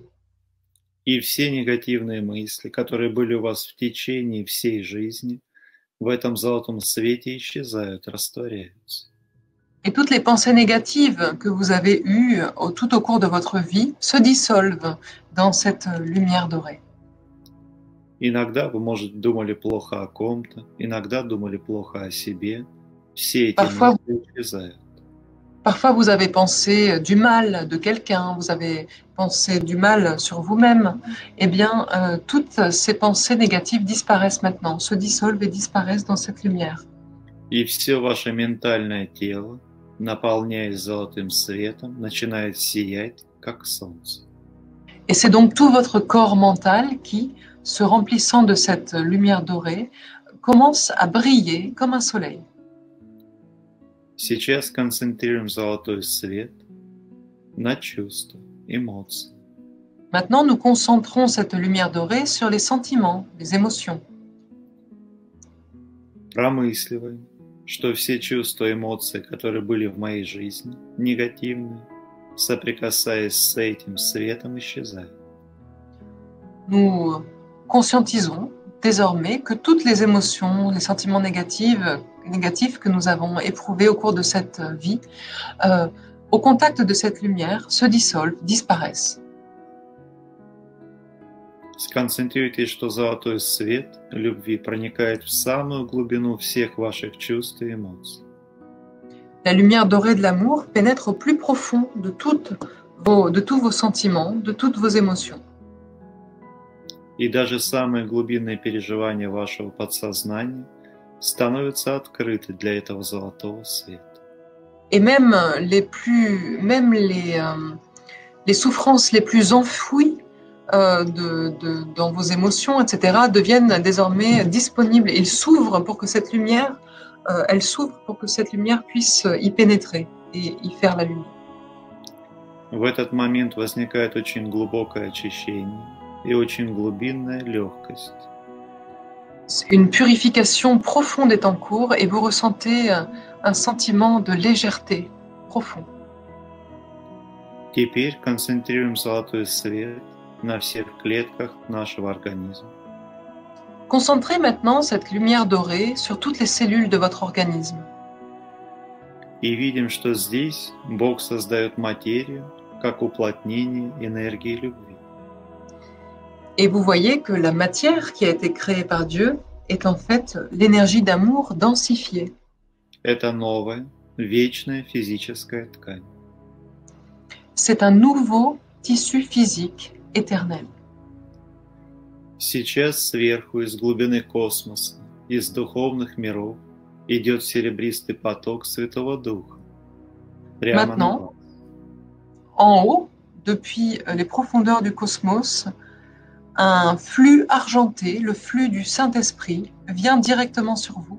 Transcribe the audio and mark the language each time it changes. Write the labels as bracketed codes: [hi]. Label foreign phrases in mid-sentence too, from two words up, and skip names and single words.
[ru] И все негативные мысли, которые были у вас в течение всей жизни, в этом золотом свете исчезают, растворяются. [fr] Et toutes les pensées négatives que vous avez eues tout au cours de votre vie se dissolvent dans cette lumière dorée. [ru] Иногда вы, может, думали плохо о ком-то, иногда думали плохо о себе. Все эти мысли исчезают. [fr] Parfois, vous avez pensé du mal de quelqu'un, vous avez pensé du mal sur vous-même. Eh bien, toutes ces pensées négatives disparaissent maintenant, se dissolvent et disparaissent dans cette lumière. [ru] И все ваше ментальное тело, наполняясь золотым светом, начинает сиять, как солнце. [fr] Et c'est donc tout votre corps mental qui, se remplissant de cette lumière dorée, commence à briller comme un soleil. [ru] Сейчас концентрируем золотой свет на чувства, эмоции. [fr] Maintenant, nous concentrons cette lumière dorée sur les sentiments, les émotions. [ru] Промысливаем, что все чувства и эмоции, которые были в моей жизни, негативные, соприкасаясь с этим светом, исчезают. [fr] Nous conscientisons désormais que toutes les émotions, les sentiments négatifs que nous avons éprouvés au cours de cette vie, au contact de cette lumière, se dissolvent, disparaissent. [ru] Сконцентрируйтесь, что золотой свет любви проникает в самую глубину всех ваших чувств и эмоций. [fr] La lumière dorée de l'amour pénètre au plus profond de tous vos sentiments, de toutes vos émotions. [ru] И даже самые глубинные переживания вашего подсознания становятся открыты для этого золотого света. [fr] Et même les souffrances les plus enfouies dans vos émotions, etc., deviennent désormais disponibles. Ils s'ouvrent pour que cette lumière, puisse y pénétrer et y faire la lumière. [ru] В этот момент возникает очень глубокое очищение и очень глубинная легкость. [fr] Une purification profonde est en cours et vous ressentez un sentiment de légèreté profond. [ru] Теперь концентрируем золотой свет на всех клетках нашего организма. [fr] Concentrez maintenant cette lumière dorée sur toutes les cellules de votre organisme. [ru] И видим, что здесь Бог создает материю как уплотнение энергии любви. [fr] Et vous voyez que la matière qui a été créée par Dieu est en fait l'énergie d'amour densifiée. [ru] Это новая, вечная физическая ткань. [fr] C'est un nouveau tissu physique éternel. [ru] Сейчас сверху, из глубины космоса, из духовных миров, идет серебристый поток Святого Духа. Прямо на вас. [fr] Maintenant, en haut, depuis les profondeurs du cosmos, un flux argenté, le flux du Saint-Esprit, vient directement sur vous.